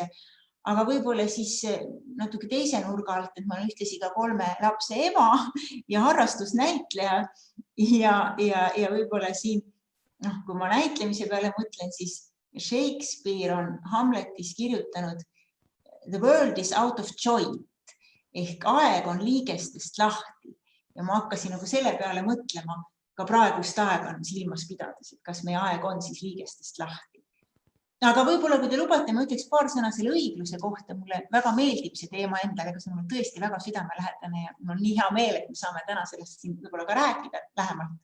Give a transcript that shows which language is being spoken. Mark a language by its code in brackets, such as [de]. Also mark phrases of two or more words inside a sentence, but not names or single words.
[et] Aga võib-olla siis natuke teise nurga alt, et ma olen ühtlasi ka 3 lapse ema ja harrastusnäitleja ja võib-olla siin, kui ma näitlemise peale mõtlen, siis Shakespeare on Hamletis kirjutanud [en] The world is out of joint [et] ehk aeg on liigestest lahti ja ma hakkasin nagu selle peale mõtlema ka praegust aega silmas pidades, et kas meie aeg on siis liigestest lahti. Aga võib-olla, kui te lubate, ma ütleks paar sõna selle õigluse kohta. Mulle väga meeldib see teema endale, aga see on tõesti väga südamelähedane ja mul on nii hea meel, et me saame täna sellest siin võib-olla ka rääkida lähemalt.